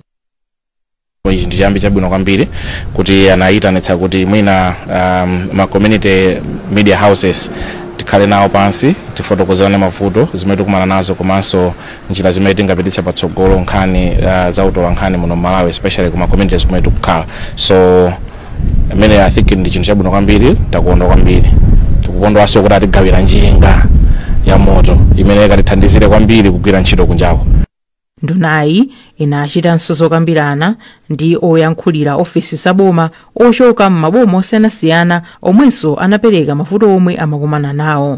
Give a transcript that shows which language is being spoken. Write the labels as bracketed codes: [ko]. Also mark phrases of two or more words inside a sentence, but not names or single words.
[ny] Ichi ndi chiyambi chabwino kwambiri kuti anayitanitsa kuti mwina ma [en] community media houses [ny] tikhale nawo pansi tifotokozane mavuto zimene tikumana nazo komanso njira zimene tingapititsa patsogolo nkhani za utola nkhani muno Malawi especially kuma communities kumene tikukhala. [en] So I think [ny] ndi chinthu chabwino kwambiri takondwa kwambiri tikukondwanso kuti atigawira njinga ya moto imene ikatithandizire kwambiri kugwira ntchito kunjawo. Ndunayi inachitanso zokambirana ndi oyankhulira ofesi za boma ochoka m'maboma osiyanasiyana omwenso anapereka mavuto omwe amakumana nawo.